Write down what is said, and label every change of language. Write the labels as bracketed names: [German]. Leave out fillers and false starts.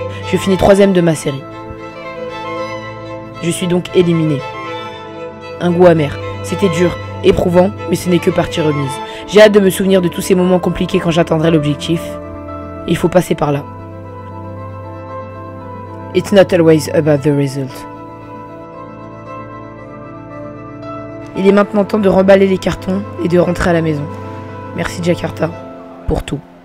[French] Je finis 3ème de ma série. Je suis donc éliminé. Un goût amer. C'était dur, éprouvant, mais ce n'est que partie remise. J'ai hâte de me souvenir de tous ces moments compliqués quand j'atteindrai l'objectif. Il faut passer par là. [English] It's not always about the result. [French] Il est maintenant temps de remballer les cartons et de rentrer à la maison. Merci Jakarta pour tout.